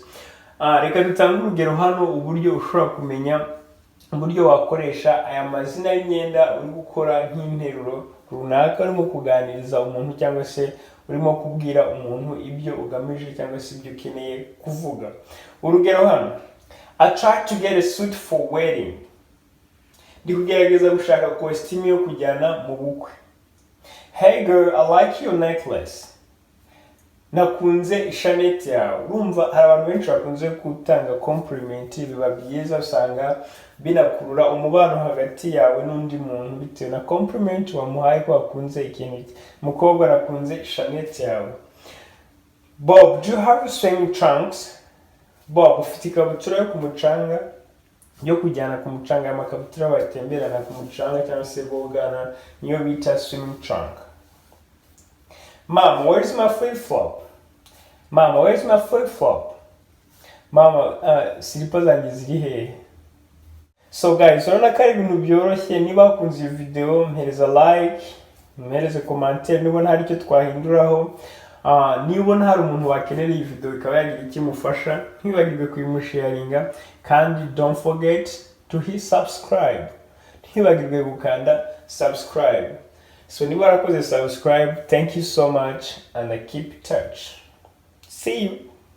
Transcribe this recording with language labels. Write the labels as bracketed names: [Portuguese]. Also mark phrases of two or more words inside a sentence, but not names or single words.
[Kinyarwanda] Reka dutange urugero hano uburyo ushobora kumenya uburyo wakoresha aya mazina y'imyenda uri gukora nk'interuro runaka, urimo kuganiriza umuntu cyangwa se urimo kubwira umuntu ibyo ugamije cyangwa se ibyo ukeneye kuvuga. Urugero hano, [English] I tried to get a suit for wedding. [Kinyarwanda] Ndi kugerageza gushaka costume yo kujyana mu bukwe. [English] Hey girl, I like your necklace. [Kinyarwanda] Nakunze ishaneti yawe. Urumva hari abantu benshi bakunze gutanga compliment, biba byiza usanga binakurura umubano hagati yawe n'undi muntu bitewe na compliment wamuhaye ko wakunze ikintu. Mukobwa nakunze ishaneti yawe. [English] Bob, do you have swimming trunks? [Kinyarwanda] Bob, ufite ikabutura yo ku mucanga yo kujyana ku mucanga, amakabutura batemberana ku mucanga cyangwa se bogana, niyo bita [English] swimming trunk. Mom, where's my flip-flop? Mama, where's my flip-flop? [Kinyarwanda] Mama, slippers zanjye ziri hehe? [English] So guys, [Kinyarwanda] urabona ko ari ibintu byoroshye. Niba wakunze iyi video, mpereza like, mpereze commentaire nibona hari icyo twahinduraho. Nibona hari umuntu wakenera iyi video ikaba yagira ikimufasha, ntibagirwe kuyimusharinga, kandi [English] don't forget to hit subscribe. [Kinyarwanda] Ntibagirwe gukanda subscribe. So niba warakoze subscribe, [English] thank you so much and I keep in touch. See you.